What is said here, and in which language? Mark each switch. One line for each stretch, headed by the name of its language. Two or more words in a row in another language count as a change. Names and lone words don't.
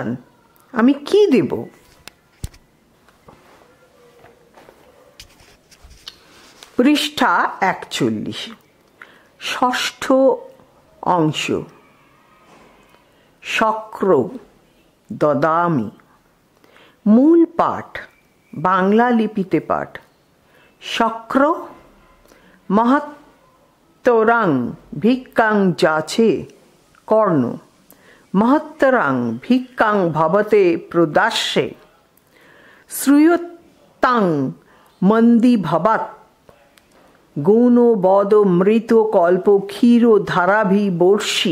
Bangla: আমি কি দেব? পৃষ্ঠা 41। ষষ্ঠ অংশ।
Sanskrit: শক্র দদামি।
Bangla: মূল পাঠ বাংলা লিপিতে পাঠ।
Sanskrit: শক্র: মহত্তরাং ভিক্ষাং যাচে। কর্ণ: মহত্তরাং ভিক্ষাং ভবতে প্রদাস্যে, শ্রূয়তাং মন্দি ভবাৎ, গৌণ বদ মৃত কল্প ক্ষীর ধারাভি বর্ষি।